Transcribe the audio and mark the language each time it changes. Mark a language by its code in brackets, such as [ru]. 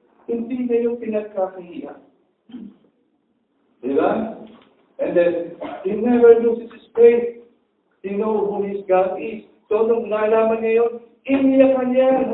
[tl] Hindi na yung pinagkakahiya. Diba? [en] And then, he never loses his faith. He knows who his God is. [tl] So, nung nalaman niya yun, iniyakan niya.